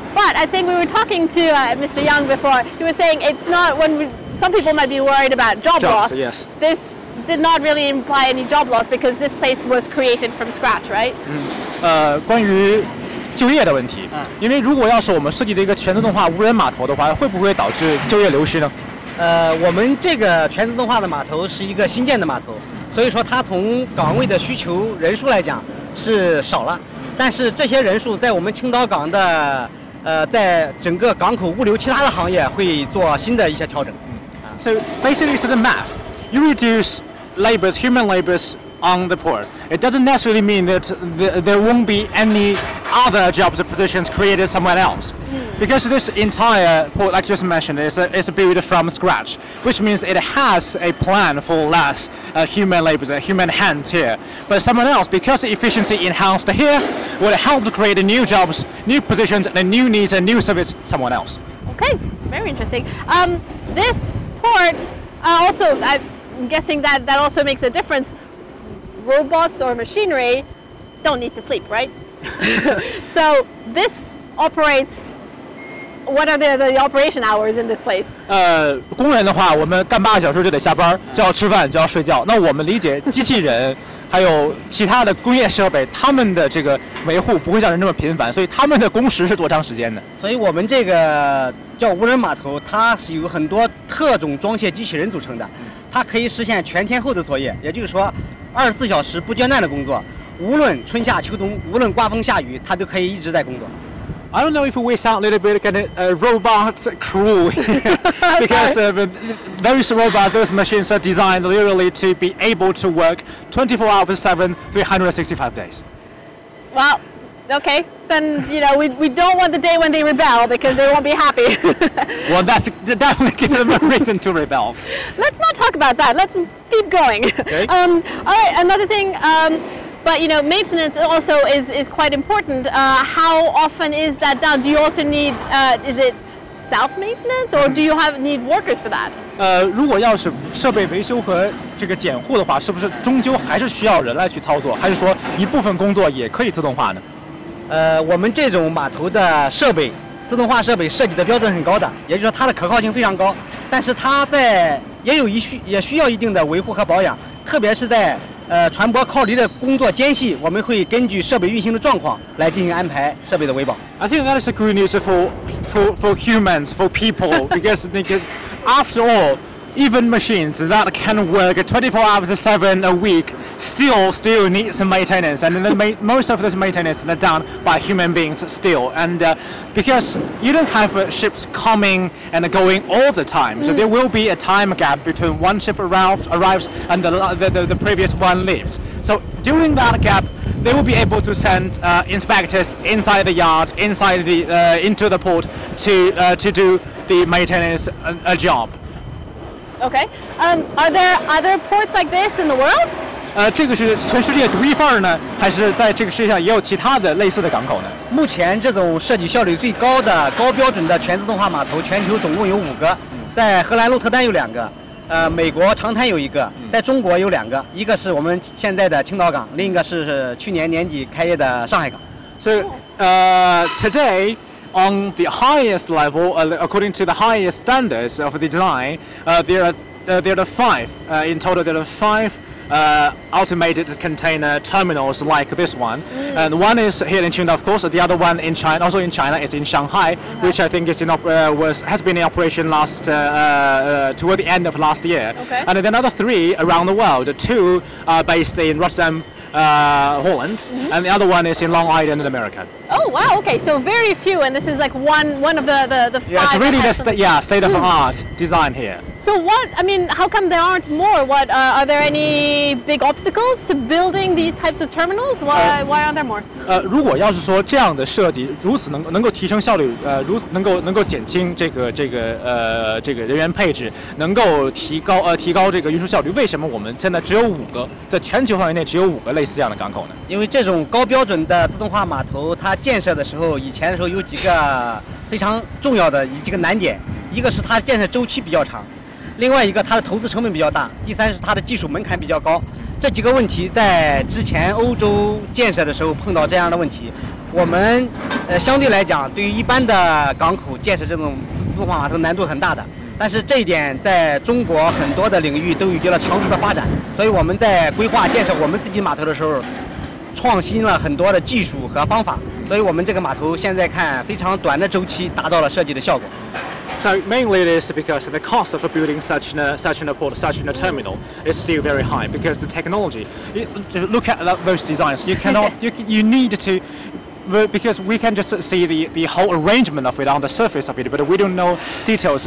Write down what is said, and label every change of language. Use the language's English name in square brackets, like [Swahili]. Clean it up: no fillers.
[English] But I think we were talking to Mr. Young before. He was saying it's not some people might be worried about job loss. Yes. This did not really imply any job loss because this place was created from scratch, right? [Chinese] 关于就业的问题，因为如果要是我们设计的一个全自动化无人码头的话，会不会导致就业流失呢？我们这个全自动化的码头是一个新建的码头。所以说，它从岗位的需求人数来讲是少了，但是这些人数在我们青岛港的在整个港口物流其他的行业会做新的一些调整。 [English] So basically, it's the math. You reduce human labors on the port. It doesn't necessarily mean that there won't be any other jobs or positions created somewhere else. Because this entire port, like just mentioned, is built from scratch, which means it has a plan for less human labor, human hands here. But someone else, because the efficiency enhanced here, will help to create new jobs, new positions, and new needs and new service someone else. Okay, very interesting. This port also, I'm guessing that also makes a difference. Robots or machinery don't need to sleep, right? So this operates? What are the operation hours in this place? [Chinese] 工人的话，我们干8个小时就得下班，就要吃饭，就要睡觉。那我们理解机器人还有其他的工业设备，他们的这个维护不会像人这么频繁，所以他们的工时是多长时间的？所以我们这个叫无人码头，它是由很多特种装卸机器人组成的，它可以实现全天候的作业，也就是说，24小时不间断的工作，无论春夏秋冬，无论刮风下雨，它都可以一直在工作。 [English] I don't know if we sound a little bit kind of robot crew because those robots, those machines are designed literally to be able to work 24 hours 7, 365 days. Well, okay, then we don't want the day when they rebel because they won't be happy. Well, that's definitely give them a reason to rebel. Let's not talk about that. Let's keep going. Okay. All right, another thing. But maintenance also is quite important. How often is that done? Do you also need? Is it self-maintenance, or do you need workers for that? [Chinese] 如果要是设备维修和这个检护的话，是不是终究还是需要人来去操作？还是说一部分工作也可以自动化呢？我们这种码头的设备，自动化设备设计的标准很高的，也就是说它的可靠性非常高。但是它也需要一定的维护和保养，特别是在船舶靠离的工作间隙，我们会根据设备运行的状况来进行安排设备的维保。 [English] I think that is a good news for humans, for people, because after all, even machines that can work 24 hours 7 a week still need some maintenance, and most of this maintenance is done by human beings still. And because you don't have ships coming and going all the time, so there will be a time gap between one ship arrives and the previous one leaves. So during that gap, they will be able to send inspectors inside the yard, inside into the port to do the maintenance job. Okay. Are there other ports like this in the world? [Chinese] 这个是全世界独一份儿呢，还是在这个世界上也有其他的类似的港口呢？目前这种设计效率最高的高标准的全自动化码头，全球总共有5个，在荷兰鹿特丹有2个，美国长滩有1个，在中国有2个，一个是我们现在的青岛港，另一个是去年年底开业的上海港。 [English] So today, on the highest level, according to the highest standards of the design, there are 5 in total. There are 5 automated container terminals like this one, and one is here in Qingdao, of course. The other one in China, also in China, is in Shanghai, which I think is has been in operation toward the end of last year. Okay. And then another 3 around the world. 2 are based in Rotterdam, Holland, and the other one is in Long Island in America. Oh wow! Okay, so very few, and this is like one of the 5. Yeah, it's really the state of art design here. So how come there aren't more? Are there any big obstacles to building these types of terminals? Why aren't there more? [Chinese] 如果要是说这样的设计如此能够提升效率，能够减轻这个人员配置，能够提高这个运输效率，为什么我们现在只有5个，在全球范围内只有5个类似这样的港口呢？因为这种高标准的自动化码头，它建设的时候，以前的时候有几个非常重要的几个难点，一个是它建设周期比较长。另外一个，它的投资成本比较大；第3是它的技术门槛比较高。这几个问题在之前欧洲建设的时候碰到这样的问题，我们相对来讲，对于一般的港口建设这种自动化码头难度很大的。但是这一点在中国很多的领域都有了长足的发展，所以我们在规划建设我们自己码头的时候，创新了很多的技术和方法，所以我们这个码头现在看非常短的周期达到了设计的效果。 [English] So mainly it is because the cost of building such a port, such a terminal is still very high because the technology. Look at those designs. You need to. Because we can just see the whole arrangement of it on the surface of it, but we don't know details.